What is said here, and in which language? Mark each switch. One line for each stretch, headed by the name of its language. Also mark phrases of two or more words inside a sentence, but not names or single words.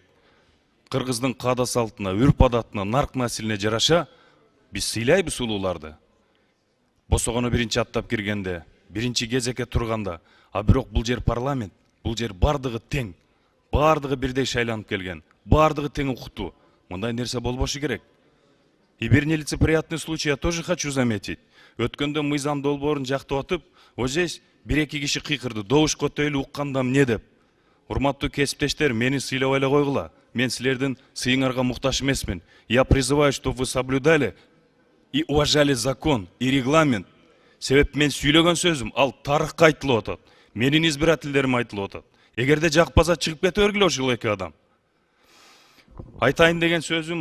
Kyrgyz: Кыргыздын каада салтына, үрп адатына, нарк насилине жараша биз сыйлайбыз улууларды. Босогону биринчи аттап киргенде, биринчи кезекке турганда, а бирок бул жер парламент, бул жер бардыгы тең, бардыгы бирдей шайланып келген, бардыгы тең укуктуу. Мындай нерсе болбошу керек.
Russian: И бир нелицеприятный случай я тоже хочу заметить.
Kyrgyz: Өткөндө мыйзам долбоорун жактап атып,
Russian: вот здесь
Kyrgyz: бир-эки киши кыйкырды, добуш көтөйлү укканда эмне деп. Урматтуу кесиптештер, мени сыйлабай эле койгула. Мен силердин сыйыңарга муктаж эмесмин.
Russian: Я призываю, чтобы вы соблюдали и уважали закон и регламент.
Kyrgyz: Себеп мен сүйлөгөн сөзүм ал тарыхка айтылып атат. Менин избирательдерим айтылып атат. Эгерде жакпаса чыгып кете бергиле ошол эки адам. Айтайын деген сөзүм